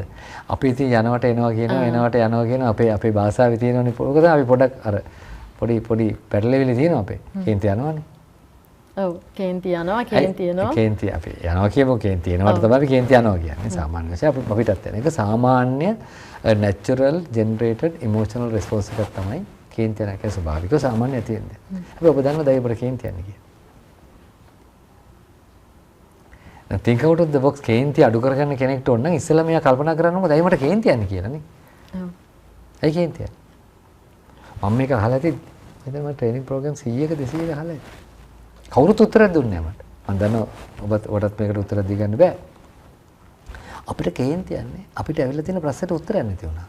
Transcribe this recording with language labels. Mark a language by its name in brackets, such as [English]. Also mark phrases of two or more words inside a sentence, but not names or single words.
[Sinhala] අපි ඉතින් යනවට එනවා කියනවා එනවට යනවා කියනවා අපේ භාෂාවේ තියෙනවනේ. මොකද අපි පොඩක් අර පොඩි පැටලෙවිලි තියෙනවා අපේ. කේන්ති යනවනේ. ඔව් කේන්ති යනවා කේන්ති යනවා. කේන්ති අපි යනවා කියමු කේන්ති එනවට තමයි අපි කේන්ති යනවා කියන්නේ. සාමාන්‍ය වශයෙන් අපිටත් යන එක සාමාන්‍ය [English] natural generated emotional response [Sinhala] එකක් තමයි කේන්ති යන එක ස්වභාවිකව සාමාන්‍ය තියෙන්නේ. අපි ඔබ දන්නවද ඒ ඔබට කේන්ති යන්නේ කියලා? [English] think out of the box [Sinhala] කේන්ති අඩු කරගන්න කෙනෙක්ට ඕන නම් ඉස්සෙල්ලා මෙයා කල්පනා කරන්න ඕනේ දැයි මට කේන්ති යන්නේ කියලා නේ. ඔව්. ඇයි කේන්ති යන්නේ? මම මේක අහලා ඇති මෙතන මම [English] training program [Sinhala] 100ක 200ක අහලා ඇති. කවුරුත් උත්තරයක් දුන්නේ නැහැ මට. මම දන්නවා ඔබටත් මේකට උත්තර දී ගන්න බෑ. අපිට කේන්ති යන්නේ අපිට ඇවිල්ලා තියෙන ප්‍රශ්නෙට උත්තරයක් නැති වුණා.